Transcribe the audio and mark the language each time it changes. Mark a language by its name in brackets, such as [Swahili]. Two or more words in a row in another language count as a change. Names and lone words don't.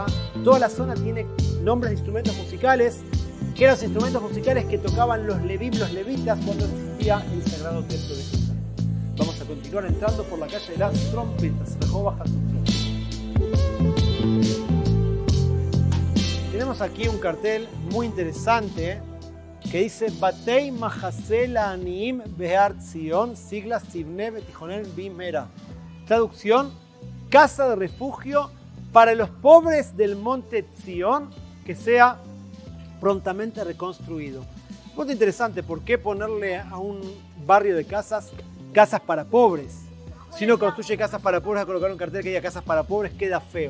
[Spanish] Toda la zona tiene nombres de instrumentos musicales, que eran los instrumentos musicales que tocaban los levim, los levitas, cuando existía el sagrado templo de Jesús. Vamos a continuar entrando por la calle de Las Trompetas, Rehova Hatzotzrot. Tenemos aquí un cartel muy interesante que dice Batei Mahasel Aniim Behar Zion, siglas Tivne Betijonen Bimera. Traducción: casa de refugio para los pobres del monte Zion, que sea prontamente reconstruido. Punto interesante, ¿por qué ponerle a un barrio de casas para pobres? Si uno construye casas para pobres, a colocar un cartel que diga casas para pobres queda feo.